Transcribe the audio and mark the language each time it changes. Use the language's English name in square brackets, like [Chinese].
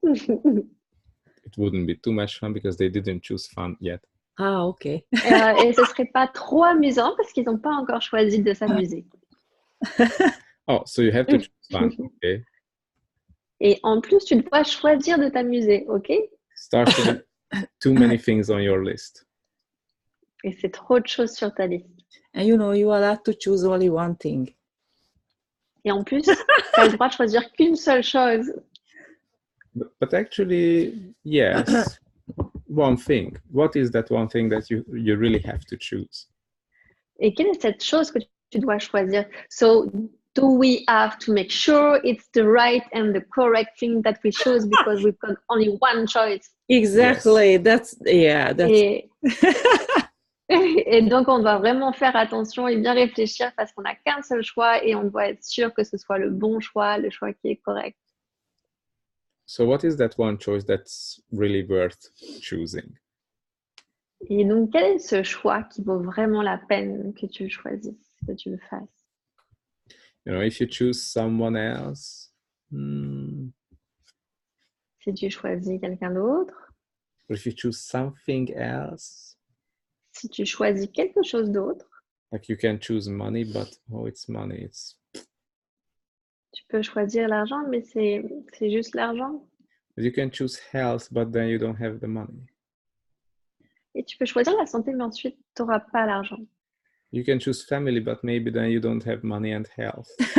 [English] it wouldn't be too much fun because they didn't choose fun yet. Ah, ok. [French] Et ce serait pas trop amusant parce qu'ils n'ont pas encore choisi de s'amuser. [English] Oh, so you have to choose fun, okay? [French] Et en plus, tu dois choisir de t'amuser, ok? [English] Start with too many things on your list. [French] Et c'est trop de choses sur ta liste. [English] And you know, you are allowed to choose only one thing. [French] Et en plus, tu as le droit de choisir qu'une seule chose. [English] But actually, yes, one thing. What is that one thing that you really have to choose? [French] Et quelle est cette chose que tu dois choisir? [English] So, do we have to make sure it's the right and the correct thing that we choose because we've got only one choice? Exactly. Yes. That's [French] Et, et donc, on doit vraiment faire attention et bien réfléchir parce qu'on n'a qu'un seul choix et on doit être sûr que ce soit le bon choix, le choix qui est correct. [English] So what is that one choice that's really worth choosing? [French] Et donc, quel est ce choix qui vaut vraiment la peine que tu choisisses, que tu le fasses? [English] You know, if you choose someone else, [French] Si tu choisis quelqu'un d'autre, [English] or if you choose something else, [French] si tu choisis quelque chose d'autre, [English] like you can choose money, but oh, it's money. It's [French] tu peux choisir l'argent, mais c'est juste l'argent. [English] you can choose health, but then you don't have the money. [French] Et tu peux choisir la santé, mais ensuite, tu n'auras pas l'argent. [English] You can choose family, but maybe then you don't have money and health.